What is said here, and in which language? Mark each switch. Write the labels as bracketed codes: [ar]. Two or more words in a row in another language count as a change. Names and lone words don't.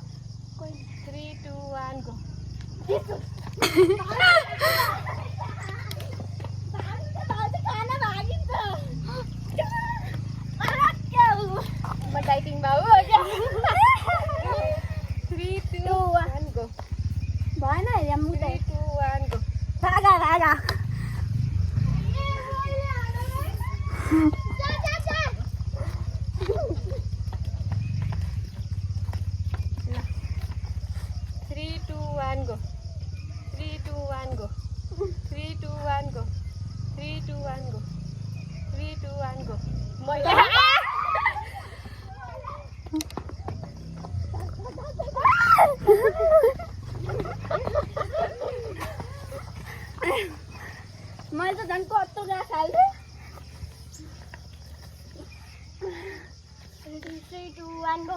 [ne] 3, 2, 1 गो। म डाइटिङ बाबु। 3, 2, 1 गो। भएन 3, 2, 1 गो। भागा 3, 2, 1 गो। 3, 2, 1 गो। 3, 2, 1 गो। 3, 2, 1 गो। 3, 2, 1 गो। मैले त झन् कस्तो ग्यास हाल्थेँ। 3, 2, 1 go.